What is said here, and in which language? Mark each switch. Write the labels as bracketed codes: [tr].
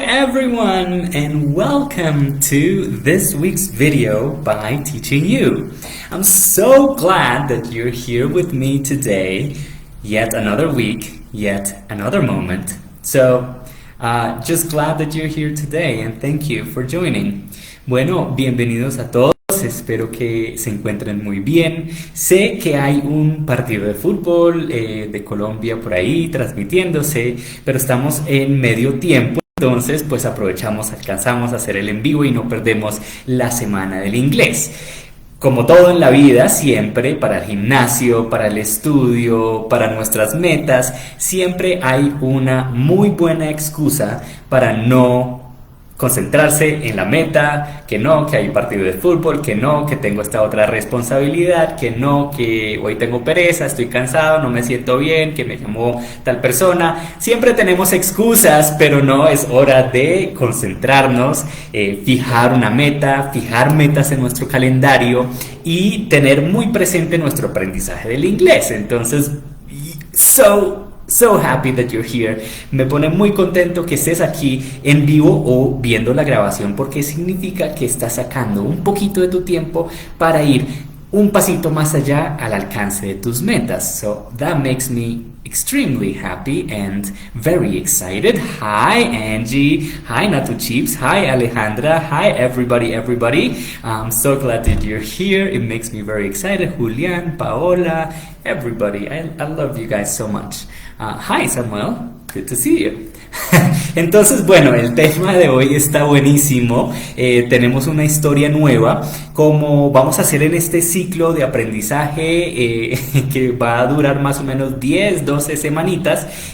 [en] everyone, and welcome to this week's video by Teaching You. I'm so glad that you're here with me today. Yet another week, yet another moment. So, just glad that you're here today and thank you for joining. [es] Bueno, bienvenidos a todos. Espero que se encuentren muy bien. Sé que hay un partido de fútbol de Colombia por ahí transmitiéndose, pero estamos en medio tiempo. Entonces, pues aprovechamos, alcanzamos a hacer el en vivo y no perdemos la semana del inglés. Como todo en la vida, siempre para el gimnasio, para el estudio, para nuestras metas, siempre hay una muy buena excusa para no concentrarse en la meta, que hay partido de fútbol, que tengo esta otra responsabilidad, que hoy tengo pereza, estoy cansado, no me siento bien, que me llamó tal persona. Siempre tenemos excusas, pero no, es hora de concentrarnos, fijar una meta, fijar metas en nuestro calendario y tener muy presente nuestro aprendizaje del inglés. [en] Entonces, So happy that you're here. [es] Me pone muy contento que estés aquí en vivo o viendo la grabación, porque significa que estás sacando un poquito de tu tiempo para ir un pasito más allá al alcance de tus metas. [en] So that makes me extremely happy and very excited. Hi Angie, hi Natu Chips, hi Alejandra, hi everybody. I'm so glad that you're here. It makes me very excited. Julian, Paola, everybody. I love you guys so much. Hi Samuel, good to see you. [es] Entonces, bueno, el tema de hoy está buenísimo. Tenemos una historia nueva, como vamos a hacer en este ciclo de aprendizaje que va a durar más o menos 10, 12 semanitas.